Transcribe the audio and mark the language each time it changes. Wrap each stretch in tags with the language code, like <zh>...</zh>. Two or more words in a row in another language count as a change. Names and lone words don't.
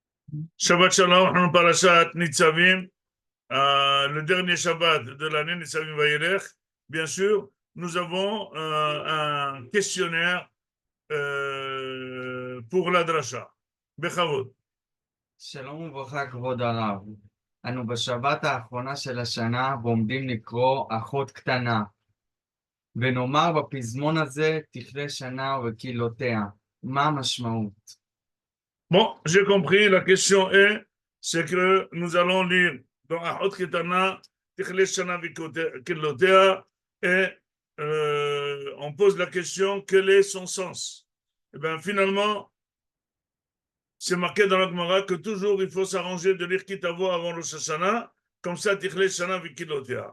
<he>שבת שלום, on פרשת נצבים,</he> <fr>le dernier Shabbat de l'année, Nitzavim Vayelech. Bien sûr, nous avons un questionnaire pour la drasha. Bechavod.</fr> <he>שלום וברכה, כבוד הרב. אנו בשבת האחרונה של השנה ועומדים לקרוא אחות קטנה, ונאמר בפזמון הזה תכלה שנה וקללותיה. מה המשמעות?</he> <fr>Bon, j'ai compris. La question est, c'est que nous allons lire dans Ahot Ketana,</fr> <he>תכלה שנה וקללותיה,</he> <fr>et on pose la question, quel est son sens? Et bien, finalement, c'est marqué dans la Gemara que toujours il faut s'arranger de lire Kitavo avant Rosh Hashanah, comme ça,</fr> <he>תכלה שנה וקללותיה.</he>